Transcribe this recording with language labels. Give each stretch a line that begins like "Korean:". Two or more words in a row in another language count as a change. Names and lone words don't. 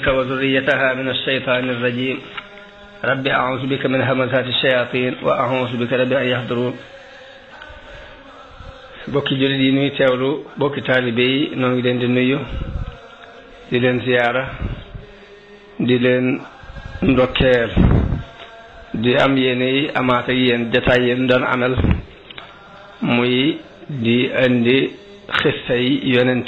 Arabic: وذريتها من الشيطان الرجيم رب أعوذ بك من همزات الشياطين وأعوذ بك رب أن يحضرون
Wolof: bokki jullit yi nuy teewlu bokki taalibe yi noo ngi leen di nuyu di leen ziyaara di leen ndokkeel di am yéene yi amaat ak yéen jataay yéen doon amal muy di indi xissa yi yonente